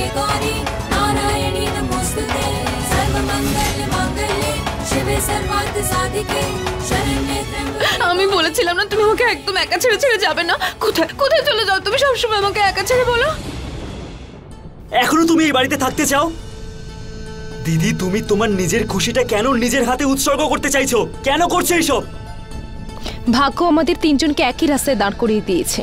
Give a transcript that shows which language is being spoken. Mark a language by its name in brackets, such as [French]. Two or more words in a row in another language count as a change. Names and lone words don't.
[Sanskrit] गौरी नारायणी नमोस्तुते सर्वमंगल मांगल्ये शिवे सर्वार्थ साधिके शरण्ये त्र्यंबके। [Bangla] আমি বলেছিলাম না তুমি আমাকে একদম একা ছেড়ে ছেড়ে যাবে না। কোথায় কোথায় চলে যাও তুমি? সবসময় আমাকে একা ছেড়ে বলো। এখনো তুমি এই বাড়িতে থাকতে চাও? দিদি তুমি তোমার নিজের খুশিটা কেন নিজের হাতে উৎসর্গ করতে চাইছো? কেন করছো এইসব? ভাগ্য আমাদের তিনজনকে একই রাস্তায় দাঁড় করিয়ে দিয়েছে।